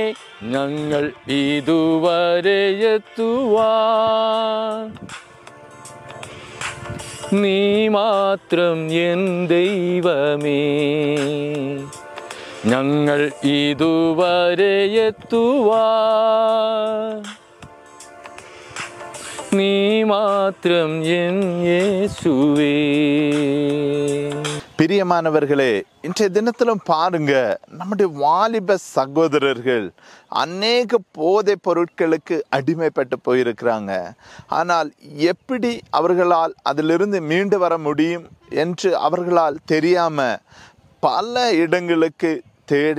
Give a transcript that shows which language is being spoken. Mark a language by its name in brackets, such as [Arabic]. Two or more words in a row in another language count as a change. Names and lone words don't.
[Malayalam] ഞങ്ങൾ ഇതുവരെ എത്തുവാൻ നീ മാത്രം എൻ ദൈവമേ. ഞങ്ങൾ ഇതുവരെ എത്തുവാൻ നീ മാത്രം എൻ യേശുവേ. [Tamil] பிரியமானவர்களே, இன்றைய தினத்திலும் பாருங்க, நம்முடைய வாலிப சகோதரர்கள் அநேக போதை பொருட்களுக்கு அடிமைப்பட்டு போயிருக்கிறாங்க. ஆனால் எப்படி அவர்களால் அதிலிருந்து மீண்டு வர முடியும் என்று அவர்களால் தெரியாம பல இடங்களுக்கு தேடி செல்லுகிறாங்க.